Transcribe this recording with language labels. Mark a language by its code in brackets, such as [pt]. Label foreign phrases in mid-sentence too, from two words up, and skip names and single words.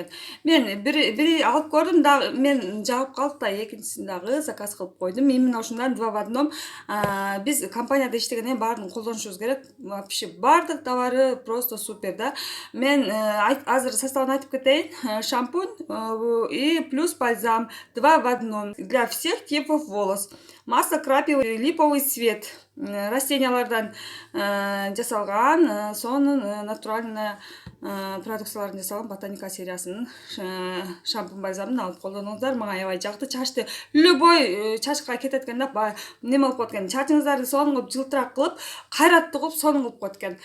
[ky] Мен бири алып көрдүм да, мен жагып калды да, экинчисин дагы заказ кылып койдум. Именно ушундан 2 в 1. Биз компанияда иштегенден баарын колдонушубуз керек. Вообще бардык [ru] товары просто супер [ky] да. Мен азыр составын айтып кетейин. [ru] Шампунь и плюс бальзам 2 в 1 для всех типов волос. Масло крапивы, липовый цвет, [ky] растениялардан жасалган, сонун натуральный продукциялардан жасалган Ботаника сериясынын шампунь бальзамын алып колдонуңуздар. Мага аябай жакты. Чачты любой чачка кетет экен да, неме кылып коет экен. Чачыңыздарды сонун кылып, жылтырак кылып, кайраттуу кылып, сонун кылып коет экен.